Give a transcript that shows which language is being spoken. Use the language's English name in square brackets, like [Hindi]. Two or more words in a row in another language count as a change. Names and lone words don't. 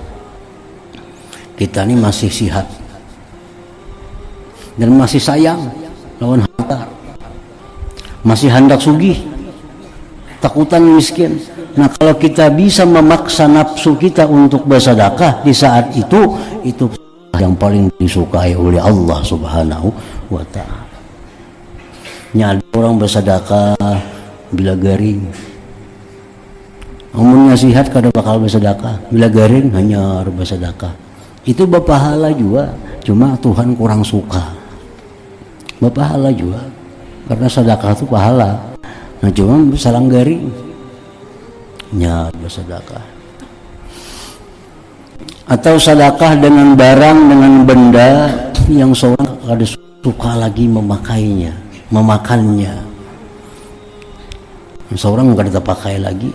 [Banjar] Kita ini masih sihat dan masih sayang lawan harta, masih hendak sugih, takutan miskin. [Indonesian] Nah, kalau kita bisa memaksa nafsu kita untuk bersedekah di saat itu yang paling disukai oleh Allah [Arabic] Subhanahu wa ta'ala. [Banjar] Ada orang bersedekah bila garing, umumnya sihat kada bakal bersedekah, bila garing hanya bersedekah. [Indonesian] Itu berpahala juga, cuma Tuhan kurang suka. Berpahala juga, karena sedekah itu pahala. [Banjar] Nah, cuma salang garing nya bersedekah. [Indonesian] Atau sedekah dengan barang, dengan benda yang seorang kada suka lagi memakainya, memakannya, seorang kada terpakai lagi.